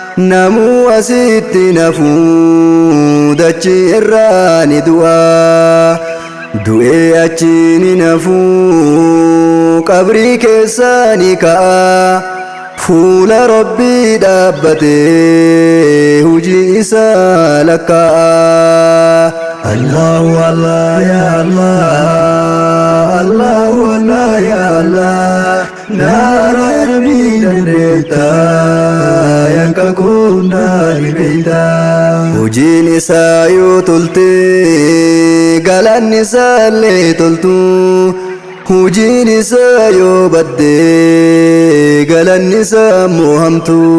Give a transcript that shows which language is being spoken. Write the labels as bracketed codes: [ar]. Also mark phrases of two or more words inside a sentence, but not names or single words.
[om] Namuu asitti nafuu dachii irraa ni du'a. Du'ee achi ni nafuu qabrii keessa ni ka'a. Fuula Rabbii dhaabbatee hujii isaa lakkaa'a. [ar] Allahu Allah, ya Allah. Allahu Allah, ya Allah. [om] Na araaramiin dandeetta, yakka koo hundaa ni beeyta. Hojiin isaa yoo tolte, galanni isaa illee toltu. Hojiin isaa yoo badde, galanni isaa immoo hamtu.